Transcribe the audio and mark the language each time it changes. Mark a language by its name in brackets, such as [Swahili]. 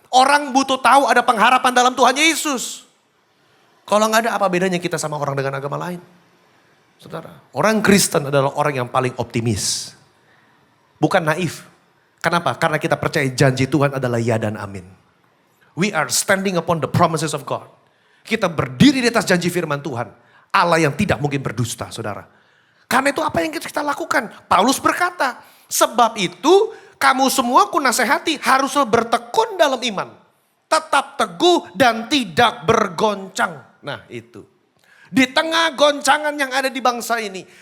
[Indonesian] Orang butuh tahu ada pengharapan dalam Tuhan Yesus. Kalau nggak ada apa bedanya kita sama orang dengan agama lain. Saudara. Orang Kristen adalah orang yang paling optimis. Bukan naif. Kenapa? Karena kita percaya janji Tuhan adalah ya dan amin. [English] We are standing upon the promises of God. [Indonesian] Kita berdiri di atas janji firman Tuhan. Allah yang tidak mungkin berdusta, saudara. Karena itu apa yang kita lakukan? Paulus berkata, sebab itu kamu semua ku nasihati haruslah bertekun dalam iman. Tetap teguh dan tidak bergoncang. Nah itu. Di tengah goncangan yang ada di bangsa ini.